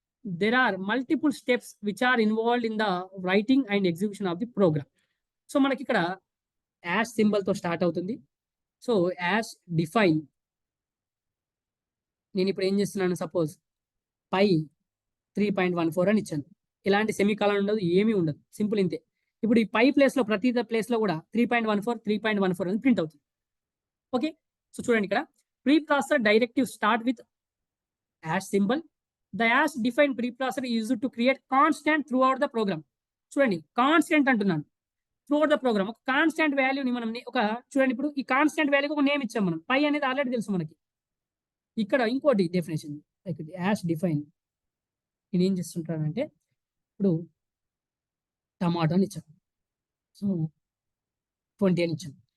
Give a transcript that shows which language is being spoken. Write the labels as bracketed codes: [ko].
[en] There are multiple steps which are involved in the writing and execution of the program. [te] So మనకి ఇక్కడ ash సింబల్తో start అవుతుంది. So ash define, నేను ఇప్పుడు ఏం చేస్తున్నాను, సపోజ్ పై 3.14 అని ఇచ్చాను. ఎలాంటి సెమీకాలన్ ఉండదు, ఏమీ ఉండదు, సింపుల్ ఇంతే. ఇప్పుడు ఈ పై ప్లేస్లో ప్రతి ప్లేస్లో కూడా 3.14 అని ప్రింట్ అవుతుంది. ఓకే, సో చూడండి ఇక్కడ [en] preprocessor directive start with hash symbol. The hash defined preprocessor is used to create constant throughout the program. [te] చూడండి కాన్స్టెంట్ అంటున్నాను, [en] Throughout the programme. [te] ఒక కాన్స్టెంట్ వాల్యూని మనం చూడండి, ఇప్పుడు ఈ కాన్స్టెంట్ వాల్యూకి ఒక నేమ్ ఇచ్చాం మనం. పై అనేది ఆల్రెడీ తెలుసు మనకి. ఇక్కడ ఇంకోటి డెఫినేషన్ లైక్ హ్యాష్ డిఫైన్, నేను ఏం చేస్తుంటానంటే ఇప్పుడు టమాటో అని ఇచ్చాను, సో 20 అని ఇచ్చాను.